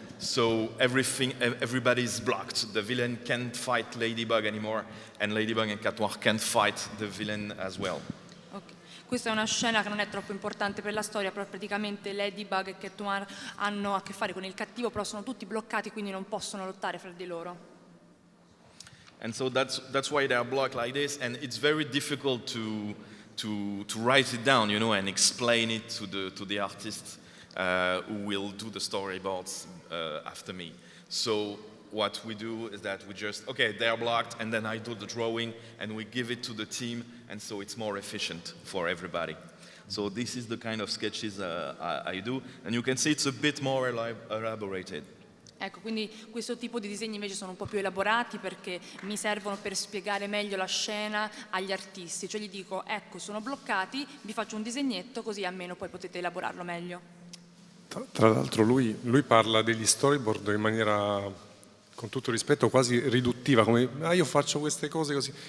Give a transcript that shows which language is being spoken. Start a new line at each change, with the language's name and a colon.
English: So everybody's blocked. The villain can't fight Ladybug anymore, and Ladybug and Cat Noir can't fight the villain as well. Ok.
Italian: Questa è una scena che non è troppo importante per la storia, però praticamente Ladybug e Cat Noir hanno a che fare con il cattivo, però sono tutti bloccati, quindi non possono lottare fra di loro.
English: And so that's why they are blocked like this, and it's very difficult to write it down, and explain it to the artist who will do the storyboards after me. So what we do is that we just, okay, they are blocked, and then I do the drawing, and we give it to the team, and so it's more efficient for everybody. So this is the kind of sketches I do, and you can see it's a bit more elaborated.
Italian: Ecco, quindi questo tipo di disegni invece sono un po' più elaborati perché mi servono per spiegare meglio la scena agli artisti, cioè gli dico, ecco, sono bloccati, vi faccio un disegnetto così almeno poi potete elaborarlo meglio. Tra l'altro lui parla degli storyboard in maniera, con tutto rispetto, quasi riduttiva, come io faccio queste cose così.